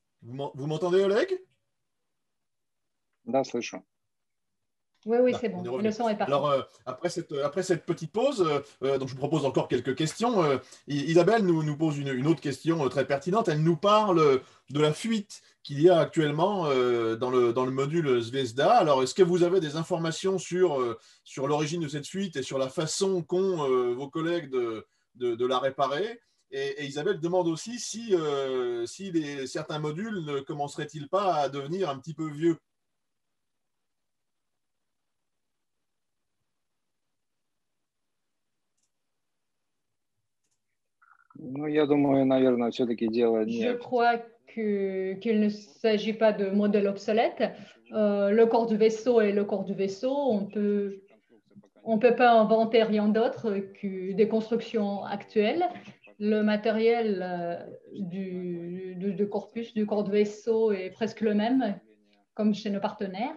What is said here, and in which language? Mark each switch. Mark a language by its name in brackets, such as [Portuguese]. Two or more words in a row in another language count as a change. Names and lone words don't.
[French] Vous m'entendez, Oleg? [Russian] Да, слышу. [French] Oui, oui, Là, c'est on est bon. revenu. Le son est parti. Alors, après cette petite pause, donc je vous propose encore quelques questions. Isabelle nous pose une autre question très pertinente. Elle nous parle de la fuite qu'il y a actuellement dans le module Zvezda. Alors, est-ce que vous avez des informations sur l'origine de cette fuite et sur la façon qu'ont vos collègues de la réparer? Et Isabelle demande aussi si certains modules ne commenceraient-ils pas à devenir un petit peu vieux? [Russian] Ну, я думаю, наверное, все-таки дело [French] Je [Russian] не... [French] crois qu'il ne s'agit pas de modèle obsolète. Le corps du vaisseau est le corps du vaisseau. On peut pas inventer rien d'autre que des constructions actuelles. Le matériel du corpus, du corps de vaisseau est presque le même, comme chez nos partenaires.